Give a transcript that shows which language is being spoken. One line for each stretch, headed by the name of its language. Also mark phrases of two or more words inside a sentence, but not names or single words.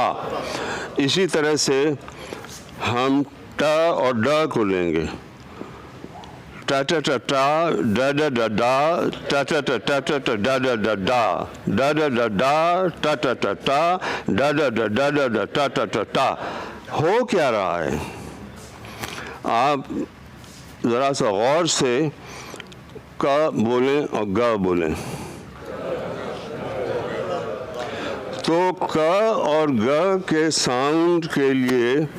Hindi: इसी तरह से हम ट और ड को लेंगे। टा टा टा टा डा डा डा डा टा टा टा टा टा टा डा डा डा डा डा डा डा डा टा टा टा टा डा डा डा डा डा डा टा टा टा टा। हो क्या रहा है? आप ज़रा सा गौर से क बोलें और ग बोलें तो क और ग के साउंड के लिए